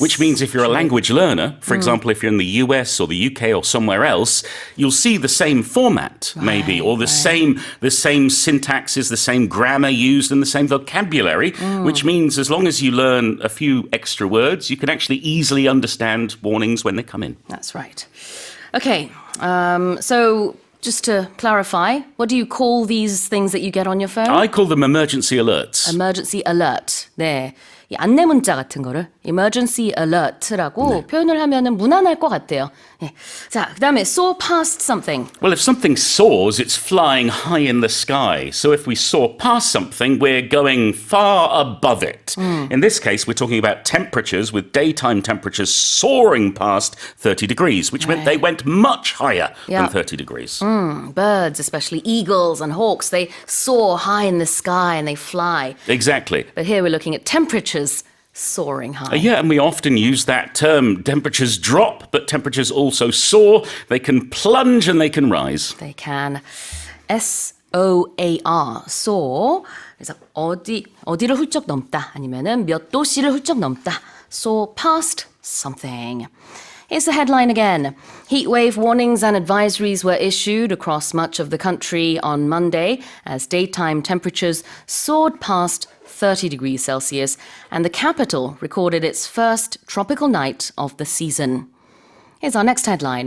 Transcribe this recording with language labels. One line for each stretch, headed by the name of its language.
English: Which means if you're a language learner, for example, if you're in the US or the UK or somewhere else, you'll see the same format maybe, or the same syntax is the same grammar used and the same vocabulary, which means as long as you learn a few extra words, you can actually easily understand warnings when they come in. That's right. Okay, so just to clarify, what do you call these things that you get on your phone? I call them emergency alerts. Emergency alert. 네.
Korean: 이 안내 문자 같은 거를 emergency alert라고 표현을 하면은 무난할 것 같아요. 네. 자, 그다음에
English: soar past something. Well, if something soars, it's flying high in the sky. So if we soar past something, we're going far above it. In this case, we're talking about temperatures with daytime temperatures soaring past 30 degrees, which meant they went much higher than 30 degrees. Birds, especially eagles and hawks, they soar high in the sky and they fly. Exactly. But here we're looking at temperatures soaring high. Yeah, and we often use that term. Temperatures drop, but temperatures also soar. They can plunge and they can rise. They can. soar, soar.
Korean: 그래서 어디를 훌쩍 넘다 아니면은 몇 도씨를 훌쩍 넘다.
English: soar past something. Here's the headline again. Heatwave warnings and advisories were issued across much of the country on Monday as daytime temperatures soared past 30 degrees Celsius, and the capital recorded its first tropical night of the season. Here's our next headline.